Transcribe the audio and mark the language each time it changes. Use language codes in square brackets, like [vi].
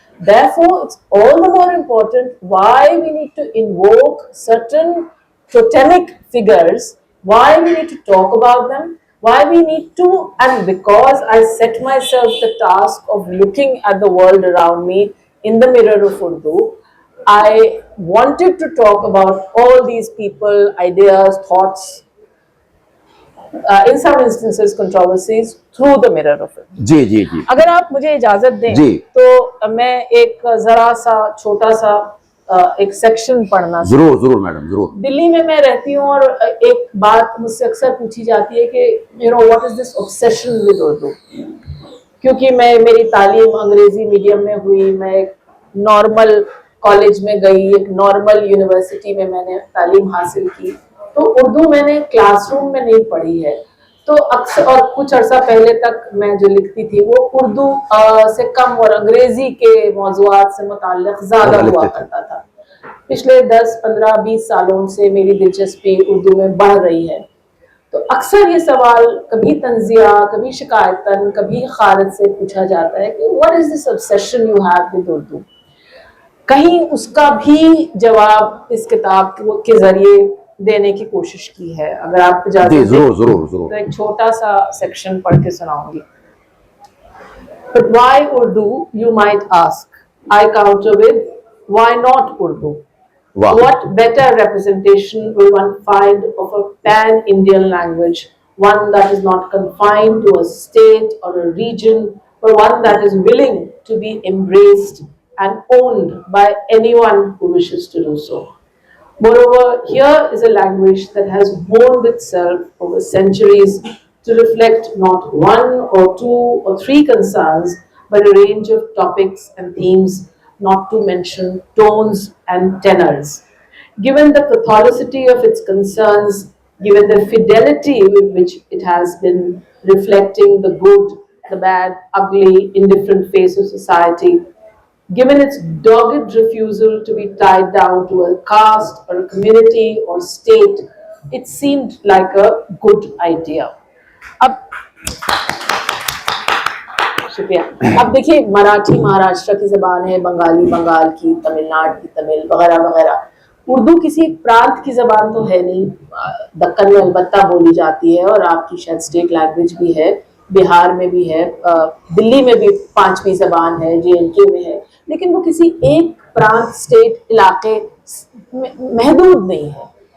[en] Therefore, it's all the more important why we need to invoke certain totemic figures, why we need to talk about them, why we need to, and because I set myself the task of looking at the world around me in the mirror of Urdu, I wanted to talk about all these people, ideas, thoughts, in some instances controversies, through the mirror of it. [hi] जी जी जी अगर आप मुझे इजाजत दें जी। तो मैं एक जरा सा छोटा सा एक सेक्शन पढ़ना। जरूर जरूर मैडम जरूर। दिल्ली में मैं रहती हूँ और एक बात मुझसे अक्सर पूछी जाती है कि what is this obsession with Urdu, क्योंकि मेरी तालीम अंग्रेजी मीडियम में हुई, मैं एक नॉर्मल कॉलेज में गई, एक नॉर्मल यूनिवर्सिटी में मैंने तालीम हासिल की, तो उर्दू मैंने क्लासरूम में नहीं पढ़ी है। तो अक्सर, और कुछ अर्सा पहले तक मैं जो लिखती थी वो उर्दू से कम और अंग्रेजी के मौज़ूआत से मुताल्लिक़ ज़्यादा हुआ करता था। पिछले 10, 15, 20 सालों से मेरी दिलचस्पी उर्दू में बढ़ रही है। तो अक्सर ये सवाल कभी तंजिया, कभी शिकायतन, कभी खारिज से पूछा जाता है कि what is this obsession you have with Urdu. कहीं उसका भी जवाब इस किताब के जरिए देने की कोशिश की है। अगर आप इजाजत दें तो एक छोटा सा सेक्शन पढ़ के सुनाऊंगी। [en] But why Urdu, you might ask? I counter with, why not Urdu? Wow. What better representation will one find of a pan-Indian language, one that is not confined to a state or a region, but one that is willing to be embraced and owned by anyone who wishes to do so. Moreover, here is a language that has honed itself over centuries to reflect not one or two or three concerns, but a range of topics and themes, not to mention tones and tenors. Given the catholicity of its concerns, given the fidelity with which it has been reflecting the good, the bad, ugly, indifferent face of society, given its dogged refusal to be tied down to a caste or a community or state, it seemed like a good idea. [hi] अब शुक्रिया। अब देखिए, मराठी महाराष्ट्र की ज़बान है, बंगाली बंगाल की, तमिलनाडु की तमिल, वगैरह वगैरह। उर्दू किसी प्रांत की ज़बान तो है नहीं, दक्कन में अलबत्ता बोली जाती है और आपकी शायद स्टेट लैंग्वेज भी है, बिहार में भी है, दिल्ली में भी 5वीं ज़बान है, JNK में है, लेकिन वो किसी एक प्रांत, स्टेट, इलाके महदूद नहीं है।